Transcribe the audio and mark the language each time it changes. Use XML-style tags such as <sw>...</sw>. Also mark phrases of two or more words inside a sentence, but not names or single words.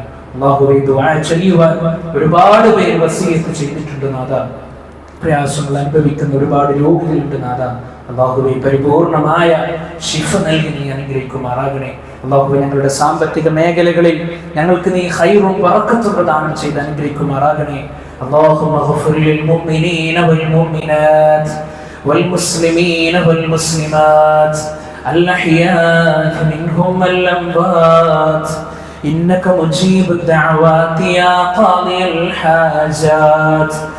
<ml>അല്ലാഹുവേ, ദുആ ചെയ്യുവാൻ ഒരുപാട് പേര് വസിയത്ത് ചെയ്തിട്ടുണ്ട് നാഥ. പ്രയാസങ്ങൾ അനുഭവിക്കുന്ന ഒരുപാട് രോഗികളുണ്ട് നാഥ. അല്ലാഹുവേ, പരിപൂർണമായ ശിഫ നൽകി നീ അനുഗ്രഹിക്കുമാറാകണേ. അല്ലാഹുവേ, ഞങ്ങളുടെ സാമ്പത്തിക മേഖലകളിൽ ഞങ്ങൾക്ക് നീ ഖൈറും ബറക്കത്തും പ്രദാനം ചെയ്ത് അനുഗ്രഹിക്കുമാറാകണേ.</ml> <ar>اللهم اغفر للمؤمنين والمؤمنات والمسلمين والمسلمات الأحياء منهم والأموات إنك مجيب الدعوات يا قاضي الحاجات.</ar>